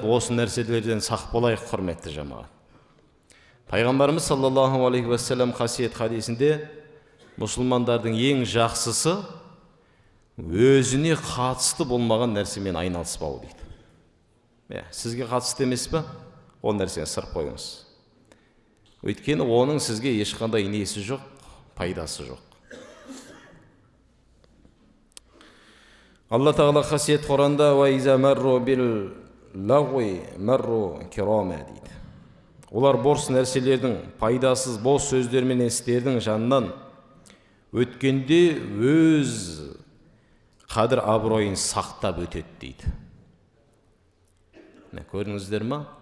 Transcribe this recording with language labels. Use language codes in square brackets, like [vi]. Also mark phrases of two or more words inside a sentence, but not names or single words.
[kk] Осы нәрселерден сақ болайық, құрметті жамағат. Пайғамбарымыз [ar] صلى الله عليه وسلم [kk] қасиет хадисінде мұсылмандардың ең жақсысы өзіне қатысты болмаған нәрсемен айналыспау дейді. Сізге қатысты емес пе? Ол нәрсені сырып қойыңыз. Өйткені оның сізге ешқандай несі жоқ, пайдасы жоқ. Алла тағала қасиет Құранда [ar] «وإذا مروا باللغو مروا كراما» [kk] дейді. Олар бос нәрселердің, пайдасыз бос сөздер мен істердің жанынан өткенде өз қадір абыройын сақтап өтеді дейді. Көрдіңіздер ме?